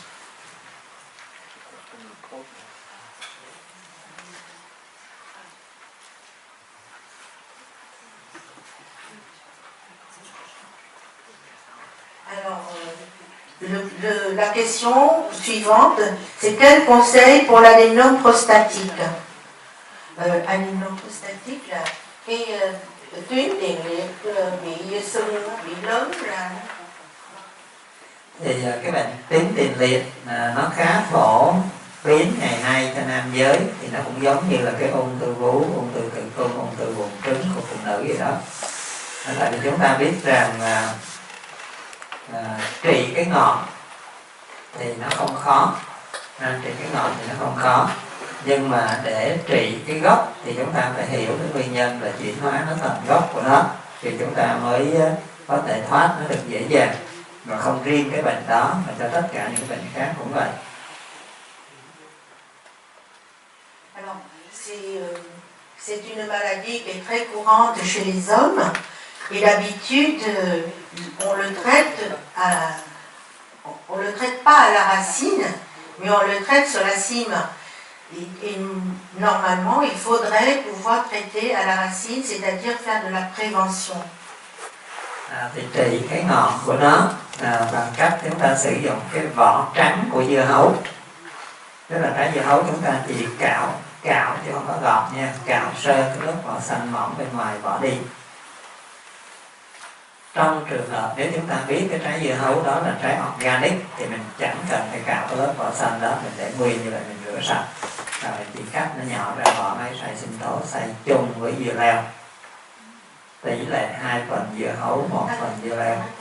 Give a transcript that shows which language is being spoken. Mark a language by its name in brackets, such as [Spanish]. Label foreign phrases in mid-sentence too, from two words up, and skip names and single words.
[French] Alors, la question suivante, c'est quel conseil pour l'adénome prostatique? Adénome prostatique [Vietnamese] là, cái tuyến tiền liệt bị sưng, bị lớn ra. Thì cái bệnh tuyến tiền liệt nó khá phổ biến ngày nay cho nam giới, thì nó cũng giống như là cái ung thư vú, ung thư tử cung, ung thư buồng trứng của phụ nữ gì đó. Tại vì chúng ta biết rằng trị cái ngọn thì nó không khó, trị cái ngọn thì nó không khó, nhưng mà để trị cái gốc thì chúng ta phải hiểu cái nguyên nhân là chuyển hóa nó thành gốc của nó, thì chúng ta mới có thể thoát nó được dễ dàng, và không riêng cái bệnh đó mà cho tất cả những bệnh khác cũng vậy. [French] Alors, c'est une maladie qui est très courante chez les hommes, et d'habitude on le traite pas à la racine, mais on le traite sur la cime. Et normalement, il faudrait pouvoir traiter à la racine, c'est-à-dire faire de la prévention. [Vietnamese] Thì trị cái ngọn của nó bằng cách chúng ta sử dụng cái vỏ trắng của dưa hấu. Tức là trái dưa hấu chúng ta chỉ cạo chứ không có gọt nha, cạo sơ cái lớp vỏ xanh mỏng bên ngoài bỏ đi. Trong trường hợp nếu chúng ta biết cái trái dưa hấu đó là trái organic thì mình chẳng cần phải cạo cái lớp vỏ xanh đó, mình để nguyên như vậy, mình rửa sạch rồi mình chỉ cắt nó nhỏ ra, bỏ máy xay sinh tố xay chung với dưa leo, tỷ lệ 2 phần dưa hấu 1 phần dưa leo.